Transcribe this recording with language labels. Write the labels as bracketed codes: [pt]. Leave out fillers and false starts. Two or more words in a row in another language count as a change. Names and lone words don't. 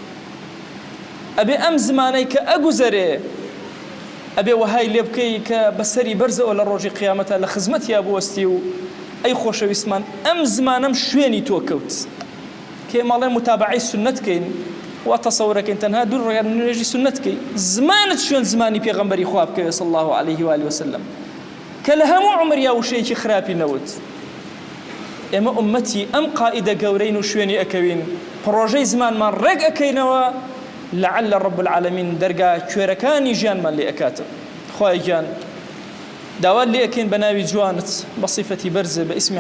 [ckb] ئەبێ ئەم زمانەی کە ئەگوزەرێ ئەبێ وەهای لێ بکەی کە بەسەری بەرزەوە لە ڕۆژی قیامەتە لە خزمەتیا بوەستی و ئەی خۆشەویستمان ئەم زمانەم شوێنی تۆ کەوت کێ ماڵێ متابعەی سنەتکەین وا تەسەورەکەین تەنها دوور ڕێگان نوێژی سنەتکەی زمانت شوێن زمانی پێغەمبەری خوا بکەوێ [ar] صلی الله عليه وآله وسلم [ckb] کە لە هەموو عمریا وشەیەکی خراپی نەوت ئێمە ئومەتی ئەم قائیدە گەورەین و شوێنی ئەکەوین پڕۆژەی زمانمان ڕێک ئەکەینەوە [ar] لعل رب العالمین [ckb] دەرگا کوێرەکانی ژیانمان لێ ئەکاتە خوای گیان داوات لێ ئەکەین بە ناوی جوانت بە صیفەتی بەرزە بە ئیسمی